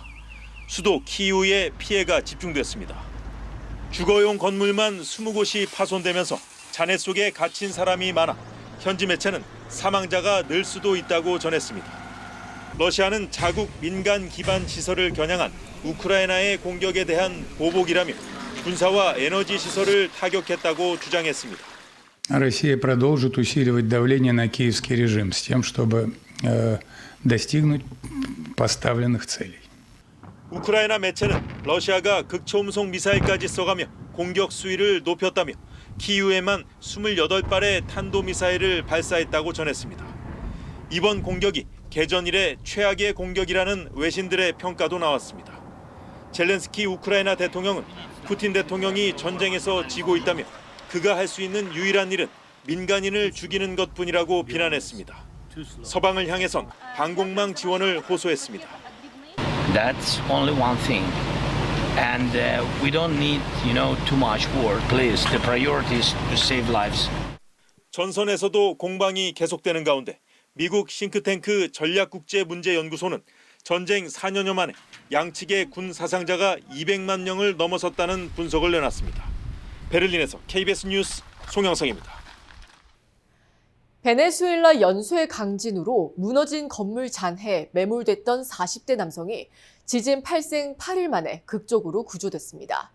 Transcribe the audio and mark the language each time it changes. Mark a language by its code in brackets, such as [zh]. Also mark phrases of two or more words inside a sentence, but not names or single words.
[ko] 수도 키이우에 피해가 집중됐습니다. 주거용 건물만 20곳이 파손되면서 잔해 속에 갇힌 사람이 많아 현지 매체는 사망자가 늘 수도 있다고 전했습니다. 러시아는 자국 민간 기반 시설을 겨냥한 우크라이나의 공격에 대한 보복이라며 군사와 에너지 시설을 타격했다고 주장했습니다. [ru] Россия продолжит усиливать давление на киевский режим с тем, чтобы достигнуть поставленных целей. [ko] 우크라이나 매체는 러시아가 극초음속 미사일까지 써가며 공격 수위를 높였다며 키이우에만 28발의 탄도미사일을 발사했다고 전했습니다. 이번 공격이 개전 이래 최악의 공격이라는 외신들의 평가도 나왔습니다. 젤렌스키 우크라이나 대통령은 푸틴 대통령이 전쟁에서 지고 있다며 그가 할 수 있는 유일한 일은 민간인을 죽이는 것뿐이라고 비난했습니다. 서방을 향해선 방공망 지원을 호소했습니다. [en] That's only one thing. And we don't need, too much war. Please, the priority is to save lives. [ko] 전선에서도 공방이 계속되는 가운데 미국 싱크탱크 전략국제문제연구소는 전쟁 4년여 만에 양측의 군 사상자가 200만 명을 넘어섰다는 분석을 내놨습니다. 베를린에서 KBS 뉴스 송영성입니다. 베네수엘라 연쇄 강진으로 무너진 건물 잔해에 매몰됐던 40대 남성이 지진 발생 8일 만에 극적으로 구조됐습니다.